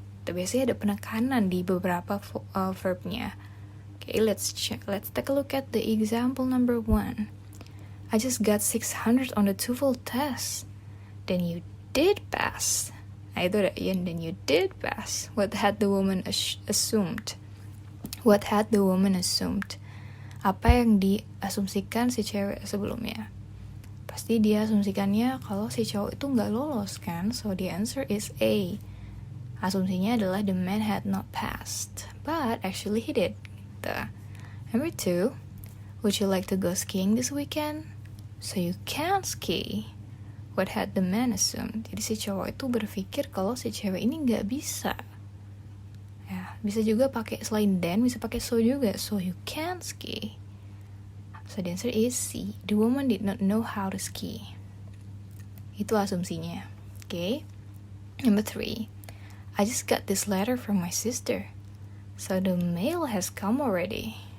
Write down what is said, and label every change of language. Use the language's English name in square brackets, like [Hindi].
[Indonesian] Itu biasanya ada penekanan di beberapa verbnya. [English] Okay, let's take a look at the example number 1. I just got 600 on the TOEFL test. Then you did pass. [Indonesian] Nah itu ada Ian, [English] then you did pass. What had the woman assumed? What had the woman assumed? [Indonesian] Apa yang diasumsikan si cewek sebelumnya? Pasti dia asumsikannya kalau si cowok itu nggak lolos kan? [English] So the answer is A. [Indonesian] Asumsinya adalah [English] the man had not passed, but actually he did. Number 2, would you like to go skiing this weekend? So you can ski. What had the man assumed? [Indonesian] Jadi si cowok itu berpikir kalau si cewek ini nggak bisa. Ya, bisa juga pakai selain then, bisa pakai so juga. [English] So you can ski. So the answer is C. The woman did not know how to ski. [Indonesian] Itu asumsinya. [English] Okay. Number 3. I just got this letter from my sister. So the mail has come already.